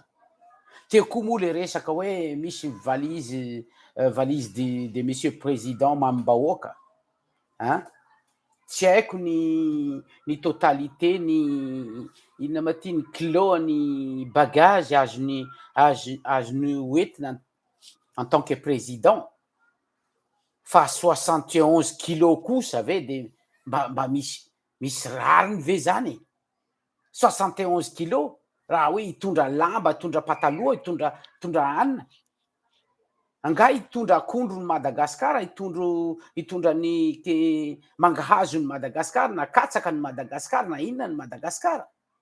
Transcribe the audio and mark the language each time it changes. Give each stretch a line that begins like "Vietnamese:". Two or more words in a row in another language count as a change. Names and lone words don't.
Malagasy: Teo koa moa le resaka hoe misy
French: valise de monsieur président
Malagasy: mamim-bahoaka, tsy haiko ny totalité ny inona ma ty, ny kilôny bagage azony hoentina
French: en tant que président,
Malagasy: fa 71 kilos kosa ve de mba misy rariny ve zany? 71 kilos raha hoe hitondra lamba, hitondra pataloha, hitondra hanina, anga hitondra akondro ny Madagasikara, hitondra ny mangahazo ny Madagasikara, na katsaka ny Madagasikara, na inona ny Madagasikara.